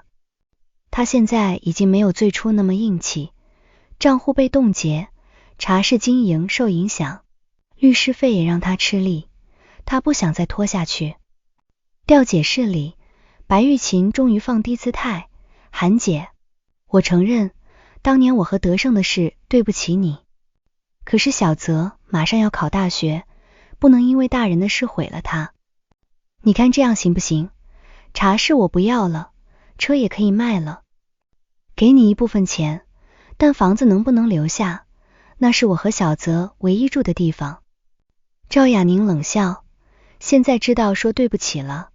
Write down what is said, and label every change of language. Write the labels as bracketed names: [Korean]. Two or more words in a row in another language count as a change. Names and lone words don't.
[Chinese] 她現在已經沒有最初那麼硬氣，賬戶被凍結，茶室經營受影響，律師費也讓她吃力，她不想再拖下去。調解室裡，白玉琴終於放低姿態，韓姐，我承認當年我和德勝的事對不起你，可是小澤馬上要考大學，不能因為大人的事毀了他。你看這樣行不行？茶室我不要了，車也可以賣了，給你一部分錢，但房子能不能留下？那是我和小澤唯一住的地方。趙雅寧冷笑，現在知道說對不起了。